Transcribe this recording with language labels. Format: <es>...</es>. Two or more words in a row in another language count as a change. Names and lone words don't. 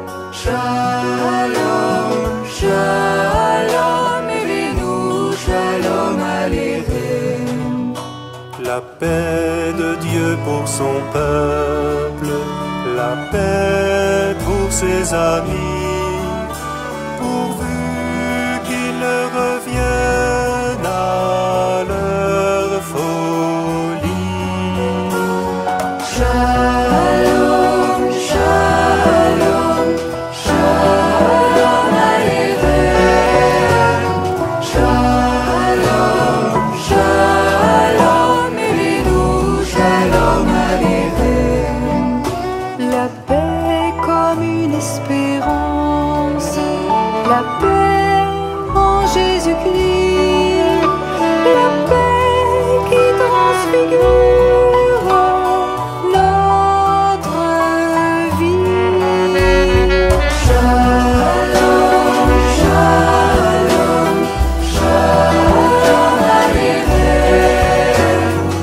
<he>שלום שלום אבינו שלום עליכם.</he> <fr>La paix de Dieu pour son peuple, la paix pour ses amis. pourvu qu'ils reviennent à leur folie.</fr> <he>שלום שלום שלום עליכם. שלום שלום אלינו שלום עליכם.</he> <fr>La paix comme une espérance, la paix en Jésus-Christ, la paix qui transfigure notre vie.</fr> <he>שלום שלום שלום עליכם.</he>